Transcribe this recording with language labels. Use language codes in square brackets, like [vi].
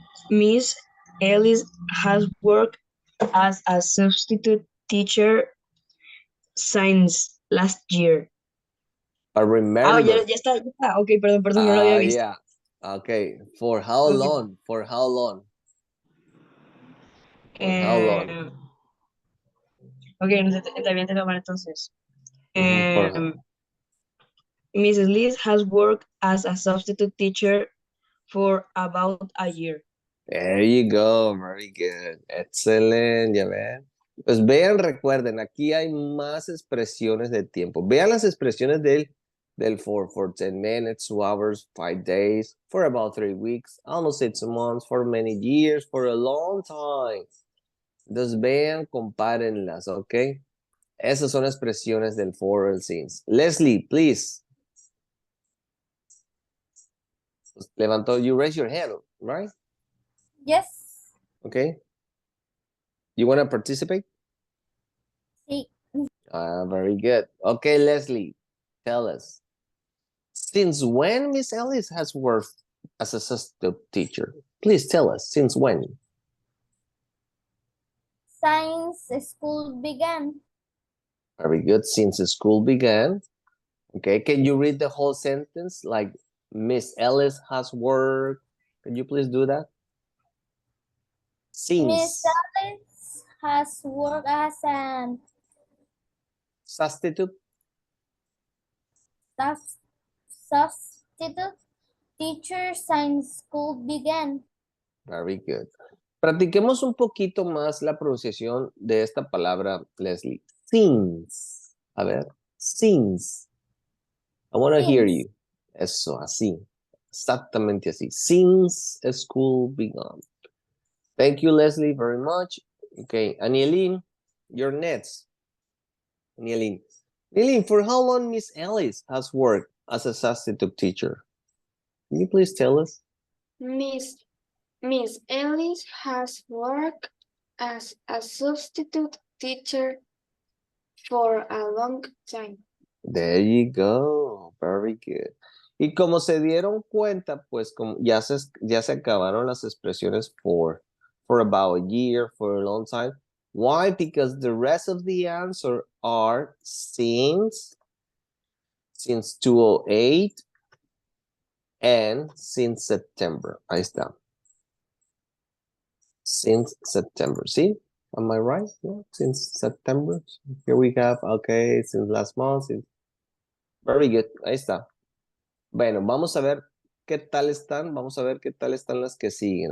[en] Miss Ellis has worked as a substitute teacher since last year. I remember. [es] Ya está. Ok, perdón, no lo había visto. [en] Yeah. Okay. For how Okay. long? For how long? For how long? [es] Ok, también te tomar entonces. [en] For how? Mrs. Liz has worked as a substitute teacher for about a year. There you go. Very good. [es] Excelente. Ya ven. Pues vean, recuerden, aquí hay más expresiones de tiempo. Vean las expresiones del [en] for 10 minutes, 2 hours, 5 days, for about 3 weeks, almost 6 months, for many years, for a long time. [es] Entonces vean, compárenlas, ¿ok? Esas son expresiones del for and since. Leslie, please. [en] Levantó, you raise your hand, right? Yes. Okay. You want to participate? [es] Sí. [en] Very good. Okay, Leslie, tell us. Since when Miss Ellis has worked as a substitute teacher? Please tell us, since when? Since school began. Very good, since school began. Okay, can you read the whole sentence? Like, Miss Ellis has worked. Can you please do that? Since. Miss Ellis has worked as an Substitute. substitute teacher since school began. Very good. [es] Practiquemos un poquito más la pronunciación de esta palabra, Leslie. [en] Since. [es] A ver, [en] since. I want to hear you. [es] Eso, así. Exactamente así. [en] Since school began. Thank you, Leslie, very much. Okay, Anielin, you're next. Anielin. Anielin, for how long Miss Ellis has worked as a substitute teacher? Can you please tell us? Miss Ellis has worked as a substitute teacher for a long time. There you go. Very good. [es] Y como se dieron cuenta, pues como ya se acabaron las expresiones [en] for about a year, for a long time. Why? Because the rest of the answer are since 2008, and since September. [es] Ahí está. [en] Since September. See? Am I right? Yeah. Since September. Here we have, okay, since last month. Very good. [es] Ahí está. Bueno, vamos a ver qué tal están. Vamos a ver qué tal están las que siguen.